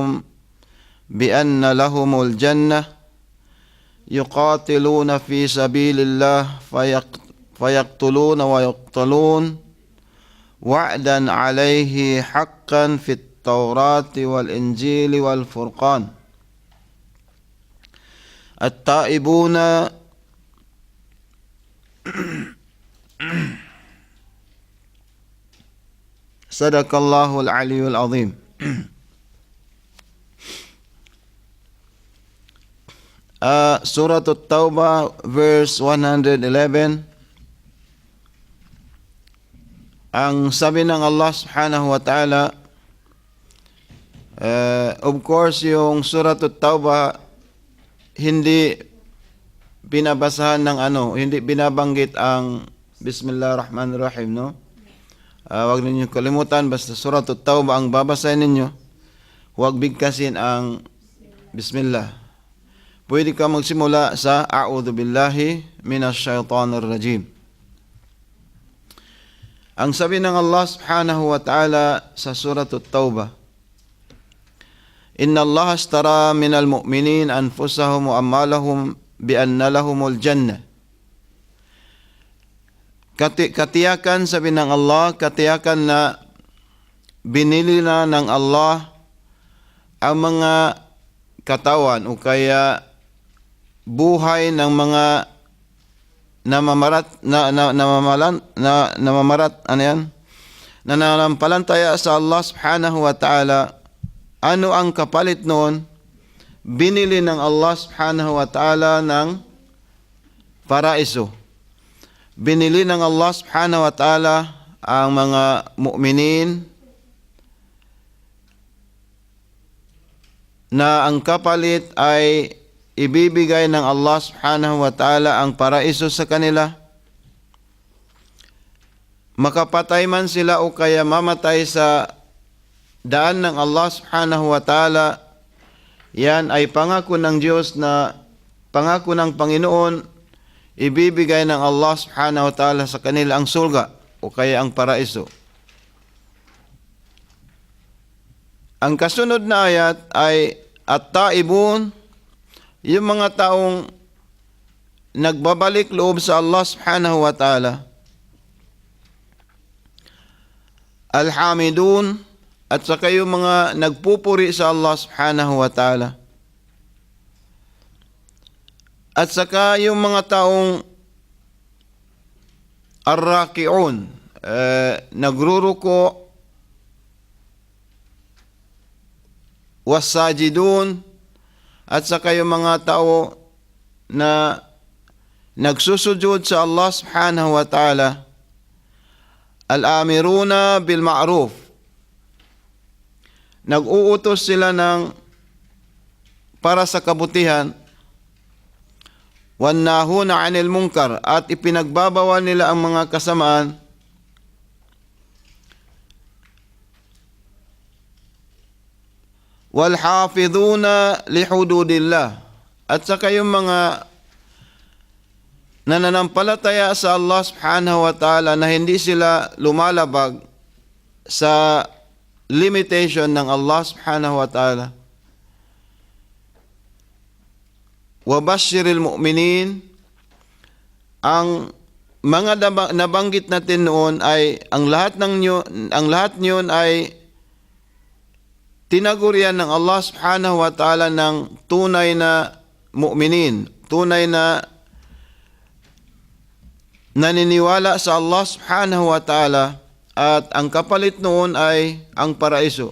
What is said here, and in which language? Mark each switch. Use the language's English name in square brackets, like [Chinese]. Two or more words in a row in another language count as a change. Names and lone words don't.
[Arabic] بأن لهم الجنة يقاتلون في سبيل الله فيقتلون ويقتلون وعدا عليه حقا في التوراة والإنجيل والفرقان التائبون صدق الله العلي العظيم. [English] Surah At-Tawbah verse 111. [Filipino] Ang sabi ng [Arabic] الله سبحانه وتعالى, [English] of course [Filipino] yung Surah At-Tawbah hindi binabasahan ng hindi binabanggit ang Bismillahirrahmanirrahim, no? Huwag ninyo kalimutan, basta Surah At-Tawbah ang babasahin ninyo, huwag bigkasin ang Bismillah. Pwede ka magsimula sa [Arabic] أعوذ بالله من الشيطان الرجيم. Ang sabi ng الله سبحانه وتعالى sa Surah At-Tawbah, إن الله اشترى من المؤمنين أنفسهم وأموالهم بأن لهم الجنة. [Filipino] Katiyakan, sabi ng Allah, katiyakan na binili na ng Allah ang mga katawan o kaya buhay ng mga nananampalataya sa [Arabic] الله سبحانه وتعالى. [Filipino] Ano ang kapalit noon? Binili ng [Arabic] الله سبحانه وتعالى [Filipino] ng paraiso. Binili ng [Arabic] الله سبحانه وتعالى [Filipino] ang mga mu'minin na ang kapalit ay ibibigay ng [Arabic] الله سبحانه وتعالى [Filipino] ang paraiso sa kanila. Makapatay man sila o kaya mamatay sa daan ng [Arabic] الله سبحانه وتعالى, [Filipino] yan ay pangako ng Diyos, na pangako ng Panginoon, ibibigay ng [Arabic] الله سبحانه وتعالى [Filipino] sa kanila ang surga o kaya ang paraiso. Ang kasunod na ayat ay at-taibun, yung mga taong nagbabalik loob sa [Arabic] الله سبحانه وتعالى. [Filipino] Al-hamidun, at saka yung mga nagpupuri sa [Arabic] الله سبحانه وتعالى. [Filipino] At saka yung mga taong ar-raki'un, nagruruko, was-sajidun, at saka yung mga tao na nagsusujud sa [Arabic] الله سبحانه وتعالى. الآمرون بالمعروف, [Filipino] nag-uutos sila para sa kabutihan. [Arabic] والناهون عن المنكر, [Filipino] at ipinagbabawal nila ang mga kasamaan. [Arabic] والحافظون لحدود الله, [Filipino] at saka yung mga nananampalataya sa [Arabic] الله سبحانه وتعالى [Filipino] na hindi sila lumalabag sa limitation ng [Arabic] الله سبحانه وتعالى. وبشر المؤمنين, [Filipino] ang mga nabanggit natin noon ay ang lahat niyon ay tinagurian ng [Arabic] الله سبحانه وتعالى [Filipino] ng tunay na mu'minin, tunay na naniniwala sa [Arabic] الله سبحانه وتعالى, [Filipino] at ang kapalit noon ay ang paraiso.